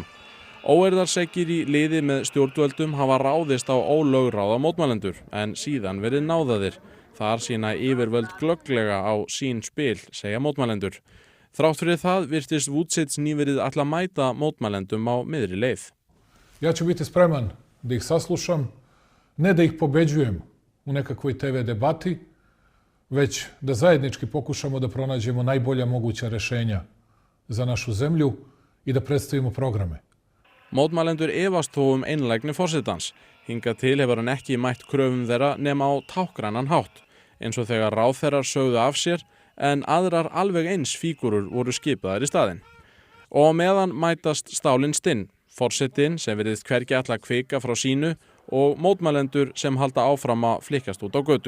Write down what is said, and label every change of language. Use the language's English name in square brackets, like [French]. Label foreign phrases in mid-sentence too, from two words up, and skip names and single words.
[Icelandic] Óeirðarsekir í liði með stjórnvöldum hafa ráðist á ólögráða mótmælendur en síðan verið náðaðir. Þar sýna yfirvöld glögglega á sín spil, segja mótmælendur. Þrátt fyrir það virtist Vučić nýverið ætla að mæta mótmælendum á miðri leið. [Serbian] Ja ću biti spreman da ih saslušam, ne da ih pobeđujem u nekakvoj TV debati, već da zajednički pokušamo da pronađemo najbolja moguća rešenja za našu zemlju i da predstavimo programe. [Icelandic] Mótmælendur efast þó einlægni forsetans. Hingað til hefur hann ekki mætt kröfum þeirra nema á tákgrannan hátt, eins og þegar ráðherrar sögðu af sér en aðrar alveg eins fígúrur voru skipaðar í staðinn. Og meðan mætast stálin stinn, forsetinn sem virðist hvergi ætla að kvika frá sínu og mótmælendur sem halda áfram að flikkast út á götur.